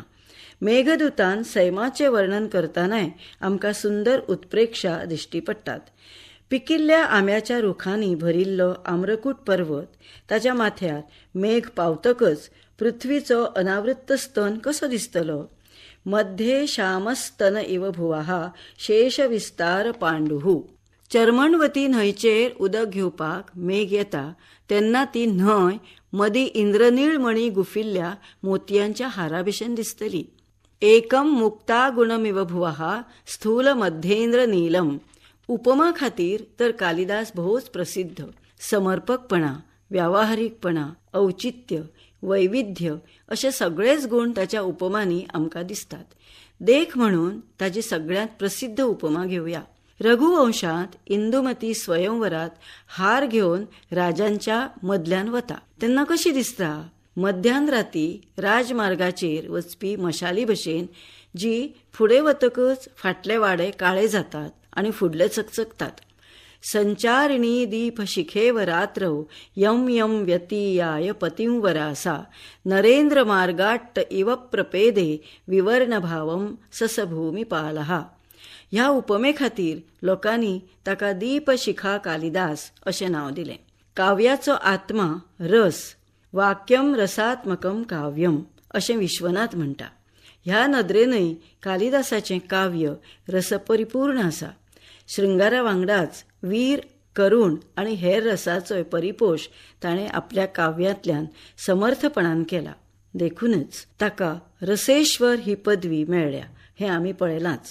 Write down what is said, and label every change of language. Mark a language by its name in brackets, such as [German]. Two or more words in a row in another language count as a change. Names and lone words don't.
[Konkani] मेघदूतान सैमाचे वर्णन करतानाय आमकां सुंदर उत्प्रेक्षा दिश्टी पडटात. पिकिल्ल्या आंब्याच्या रुखांनी भरिल्लो आम्रकूट पर्वत, ताच्या माथ्यार मेघ पावतकच पृथ्वीचो अनावृत्त स्तन कसो दिसतलो. [Sanskrit] मध्ये श्यामस्तन इव भुवः शेष विस्तार पांडुः. [Konkani] चर्मणवती न्हंयचेर उदक घेवपाक मेघ येता तेन्ना ती न्हंय मदीं इंद्रनीळ मणी गुफिल्ल्या मोतयांच्या हारा भशेन दिसतली. [Sanskrit] एकम मुक्ता गुणमिव भुवः स्थूल मध्येंद्र नीलम. [Konkani] उपमा खातीर तर कालिदास भोवच प्रसिद्ध. समर्पकपणा, व्यावहारिकपणा, औचित्य, वैविध्य अशे सगळेच गुण ताच्या उपमांनी आमकां दिसतात. देख म्हणून ताची सगळ्यांत प्रसिद्ध उपमा घेवया. रघुवंशांत इंदुमती स्वयंवरात हार घेवन राजांच्या मदल्यान वता तेन्ना कशी दिसता. मध्यान राती राजमार्गाचेर वचपी मशाली भशेन, जी फुडें वतकच फाटले वाडे काळे जातात आनी फुडले चकचकतात. [Sanskrit] संचारिणी दीप शिखेव रात्रौ यम यम व्यतीयाय पतिंवरासा नरेंद्र मार्गाट्ट इव प्रपेदे विवर्ण भावम ससभूमिपालहा. [Konkani] ह्या उपमे खातीर लोकांनी ताका दीपशिखा कालिदास अशें नांव दिलें. काव्याचो आत्मा रस, [Sanskrit] वाक्यम रसात्मकम काव्यम [Konkani] अशें विश्वनाथ म्हणटा. ह्या नदरेनय कालिदासाचें काव्य रसपरिपूर्ण आसा. शृंगारा वांगडाच वीर, करूण आनी हेर रसाचोय परिपोश ताणें आपल्या काव्यांतल्यान समर्थपणान केला. देखूनच ताका रसेश्वर ही पदवी मेळ्ळ्या हें आमी पळयलांच.